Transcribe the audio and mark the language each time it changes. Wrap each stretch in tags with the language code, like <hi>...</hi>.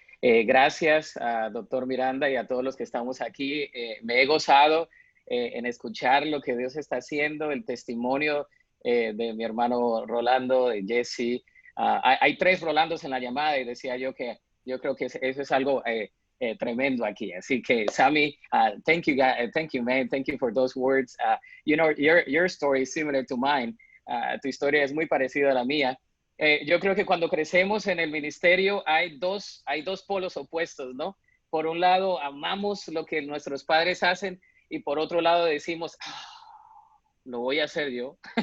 <es>Gracias a doctor Miranda y a todos los que estamos aquí. Me he gozado en escuchar lo que Dios está haciendo, el testimonio de mi hermano Rolando, de Jesse. Hay 3 Rolandos en la llamada y decía yo que yo creo que eso es algo tremendo aquí. Así que</es> <en>Sammy, thank you, man. Thank you for those words. You know, your story is similar to mine.</en> <es>Tu historia es muy parecida a la mía. Yo creo que cuando crecemos en el ministerio hay dos polos opuestos, ¿no? Por un lado, amamos lo que nuestros padres hacen y por otro lado decimos, lo voy a hacer yo.</es>